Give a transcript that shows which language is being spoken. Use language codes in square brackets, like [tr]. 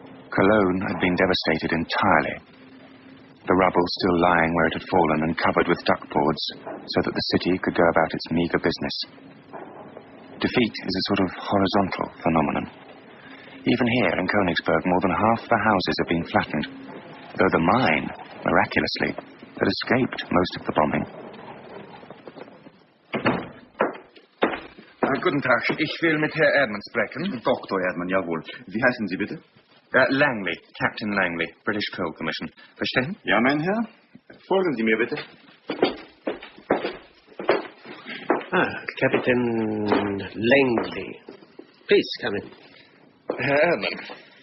[en] Cologne had been devastated entirely. The rubble still lying where it had fallen and covered with duckboards, so that the city could go about its meagre business. Defeat is a sort of horizontal phenomenon. Even here in Königsberg, more than half the houses have been flattened, though the mine, miraculously, had escaped most of the bombing. [de] Guten Tag, ich will mit Herr Erdmann sprechen. Dr. Erdmann, jawohl. Wie heißen Sie bitte? [en] Langley, Captain Langley, British Coal Commission. [de] Verstehen? Ja, mein Herr. Folgen Sie mir bitte. [en] Captain Langley. Please, come in. Herr Erdmann.